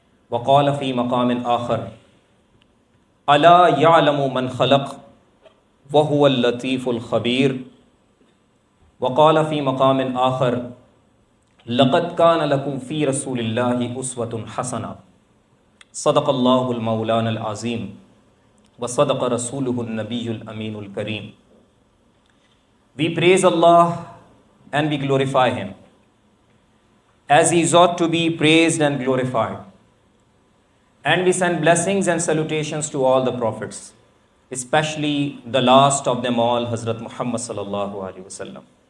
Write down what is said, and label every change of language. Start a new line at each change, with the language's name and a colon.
Arabic: وقال فی مقام آخر الا یعلم من خلق وهو اللطیف الخبیر. وقال فی مقام آخر لقد کان لکم فی رسول اللہ اسوۃ حسنہ. صدق اللہ المولانا العظیم وصدق رسولہ النبی الامین الکریم.
English: We praise Allah and we glorify Him as He is ought to be praised and glorified. And we send blessings and salutations to all the prophets, especially the last of them all, Hazrat Muhammad sallallahu alaihi wasallam.